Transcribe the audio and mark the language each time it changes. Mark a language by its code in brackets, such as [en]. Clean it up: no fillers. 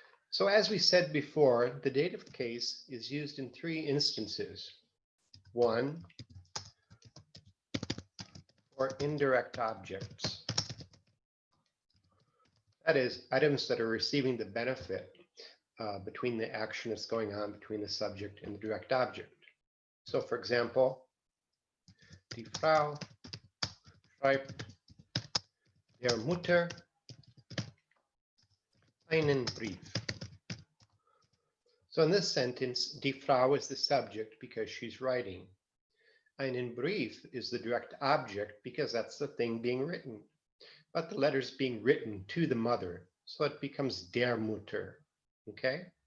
[en] So as we said before, the dative case is used in three instances. One, for indirect objects. That is, items that are receiving the benefit between the action that's going on between the subject and the direct object. So for example, [de] die Frau schreibt der Mutter einen Brief. [en] So in this sentence, die Frau is the subject because she's writing. Einen Brief is the direct object because that's the thing being written. But the letter's being written to the mother, so it becomes der Mutter. Okay?